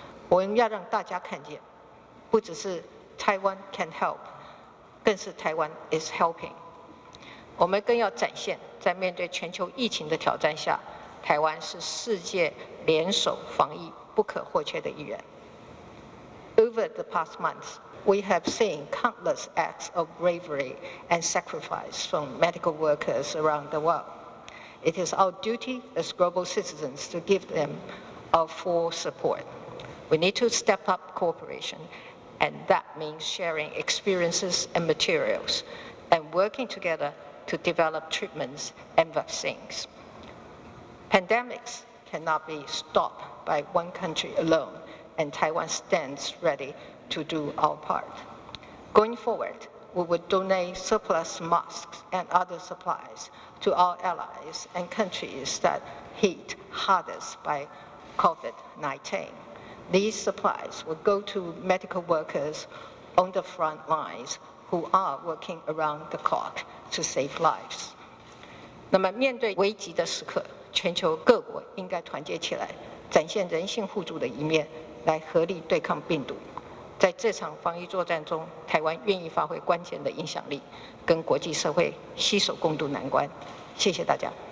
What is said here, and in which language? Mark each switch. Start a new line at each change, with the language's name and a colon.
Chinese: 我们要让大家看见，不只是
English: Taiwan can help，
Chinese: 更是
English: Taiwan is helping。
Chinese: 我们更要展现，在面对全球疫情的挑战下，台湾是世界联手防疫不可或缺的一员。
English: Over the past months, we have seen countless acts of bravery and sacrifice from medical workers around the world. It is our duty as global citizens to give them our full support. We need to step up cooperation, and that means sharing experiences and materials, and working together to develop treatments and vaccines. Pandemics cannot be stopped by one country alone, and Taiwan stands ready to do our part. Going forward, we will donate surplus masks and other supplies to our allies and countries that hit hardest by COVID-19. These supplies will go to medical workers on the front lines who are working around the clock to save lives.
Chinese: 那么面对危急的时刻，全球各国应该团结起来，展现人性互助的一面，来合力对抗病毒。在这场防疫作战中，台湾愿意发挥关键的影响力，跟国际社会携手共度难关。谢谢大家。